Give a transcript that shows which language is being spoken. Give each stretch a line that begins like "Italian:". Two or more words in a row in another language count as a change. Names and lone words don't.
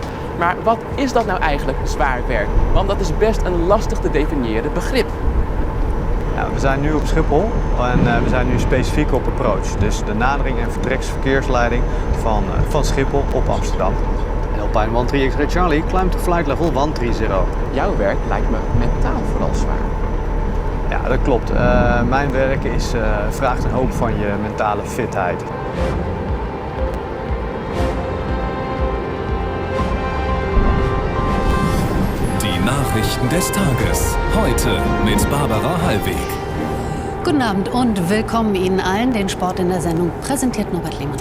Dutch: Maar wat is dat nou eigenlijk, zwaar werk? Want dat is best een lastig te definiëren begrip. Ja, we zijn nu op Schiphol en we zijn nu specifiek op approach. Dus de nadering en vertreksverkeersleiding van Schiphol op Amsterdam.
English: Alpine 13 X-Ray Charlie, climb to flight level 130.
Dutch: Jouw werk lijkt me mentaal vooral zwaar. Ja, dat klopt. Mijn werk vraagt een hoop van je mentale fitheid.
German: Die Nachrichten des Tages. Heute mit Barbara Hallweg. Guten Abend und willkommen Ihnen allen. Den Sport in der Sendung präsentiert Norbert Lehmann.